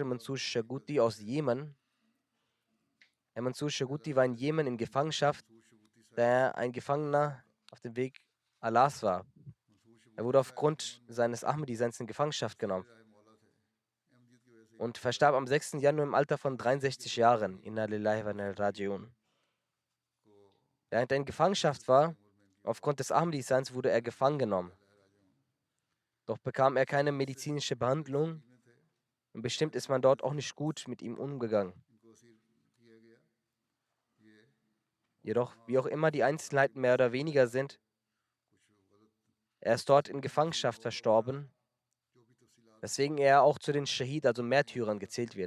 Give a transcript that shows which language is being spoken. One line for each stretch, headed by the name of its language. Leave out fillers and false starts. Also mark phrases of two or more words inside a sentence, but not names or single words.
German: Mansur Shaguti aus Jemen. Herr Mansur Shaguti war in Jemen in Gefangenschaft, da er ein Gefangener auf dem Weg Allahs war. Er wurde aufgrund seines Ahmadi-Seins in Gefangenschaft genommen und verstarb am 6. Januar im Alter von 63 Jahren.
Arabic: إنا لله وإنا إليه راجعون.
German: Während er in Gefangenschaft war, aufgrund des Ahmadi-Seins wurde er gefangen genommen. Doch bekam er keine medizinische Behandlung und bestimmt ist man dort auch nicht gut mit ihm umgegangen. Jedoch, wie auch immer die Einzelheiten mehr oder weniger sind, er ist dort in Gefangenschaft verstorben, weswegen er auch zu den Schahid, also Märtyrern, gezählt wird.